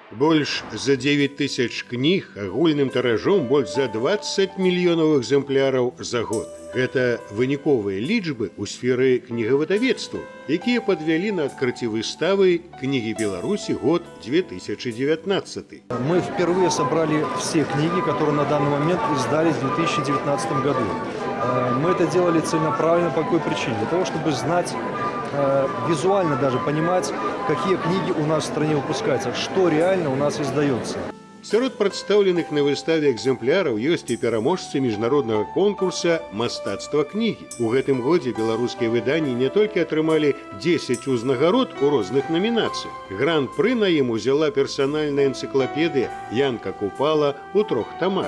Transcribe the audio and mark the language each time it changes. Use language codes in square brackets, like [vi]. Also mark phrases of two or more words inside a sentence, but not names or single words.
[be] Больш за 9 тысяч кніг агульным тыражом больш за 20 мільёнаў экземпляраў за год. Гэта выніковыя лічбы ў сферы кнігавыдавецтва, якія падвялі на адкрыцці выставы «Книги Беларуси. Год 2019». [ru] Мы впервые собрали все книги, которые на данный момент издались в 2019 году. Мы это делали целенаправленно по какой причине? Для того, чтобы знать, визуально даже понимать, какие книги у нас в стране выпускаются, что реально у нас издается. [be] Сярод прадстаўленых на выставе экземпляраў ёсць і пераможцы міжнароднага конкурса «Мастацтва кнігі». У гэтым годзе беларускія выданні не толькі атрымалі 10 узнагарод у розных намінацыях. Гран-пры на ім узяла персанальная энцыклапедыя Янка Купала ў 3 тамах.